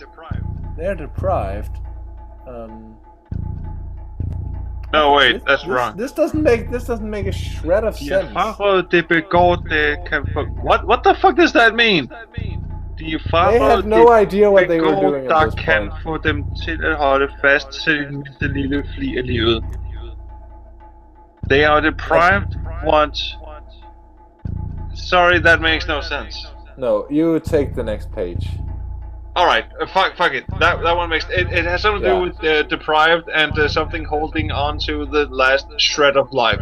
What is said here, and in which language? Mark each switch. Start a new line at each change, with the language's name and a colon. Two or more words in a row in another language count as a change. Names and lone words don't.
English: They're deprived. No, wait, that's wrong. This doesn't make a shred of sense. What the fuck does that mean? They have no idea what they were doing at this point.
Danish: Få dem til at holde fast til den mindste lille fli af livet.
English: They are deprived. What? Sorry, that makes no sense. No, you take the next page. Alright, fuck it. That one makes... It has something to do with deprived and something holding on to the last shred of life.